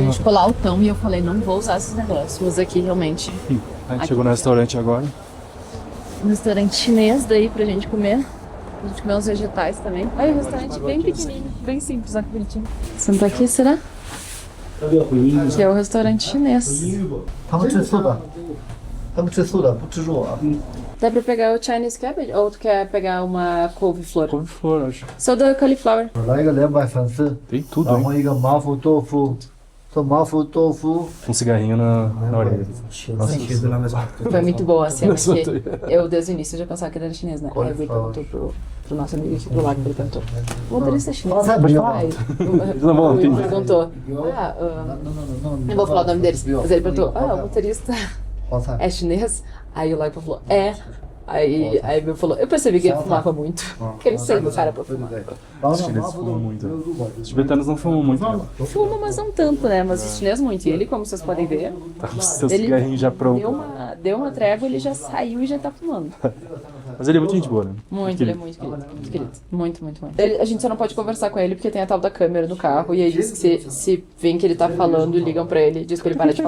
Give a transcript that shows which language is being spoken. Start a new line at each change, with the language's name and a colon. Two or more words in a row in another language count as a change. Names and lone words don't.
Portuguese: gente ficou lá altão e eu falei, não vou usar esses negócios. Mas aqui realmente. A gente chegou no restaurante agora. Um restaurante chinês daí pra gente comer. A gente comeu uns vegetais também. Olha, um restaurante bem pequenininho, bem simples, olha que bonitinho. Sentar aqui, será? Que é o restaurante chinês.
Chinese: 他们吃素的，他们吃素的，不吃肉啊。
Portuguese: Dá pra pegar o
English: Chinese cabbage?
Portuguese: Ou tu quer pegar uma couve-flor? Couve-flor, acho. Só da cauliflower.
Chinese: 来一个200粉丝，
Portuguese: Tem tudo,
Chinese: 然
Portuguese: hein?
Chinese: 后一个麻婆豆腐，做麻婆豆腐。
Portuguese: Um cigarrinho na orelha. Foi muito boa a cena, Nossa, porque eu desde o início já pensava que ele era chinês, né? Aí ele perguntou pro nosso amigo aqui do lado, ele perguntou, o motorista é chinês? Pode falar? Aí ele perguntou, não vou falar o nome deles, mas ele perguntou, o motorista
Chinese: 泡菜。
Portuguese: é chinês? Aí o Laipo falou, é. Aí ele falou, eu percebi que ele fumava muito, que ele sempre cara pra fumar.
Chinese: 然后
Portuguese: Os
Chinese: 呢，
Portuguese: chineses
Chinese: 麻婆豆
Portuguese: fumam
Chinese: 腐
Portuguese: muito. Os tibetanos não fumam muito, né? Fuma, mas não tanto, né? Mas os chineses muito. E ele, como vocês podem ver, Tá com seu ele cigarrinho já pronto. deu uma trégua, ele já saiu e já tá fumando. Mas ele é muito gente boa, né? Muito, ele é muito querido, muito querido. Muito, muito, muito. A gente só não pode conversar com ele porque tem a tal da câmera no carro e aí diz que se vem que ele tá falando e ligam pra ele, diz pra ele parar de falar.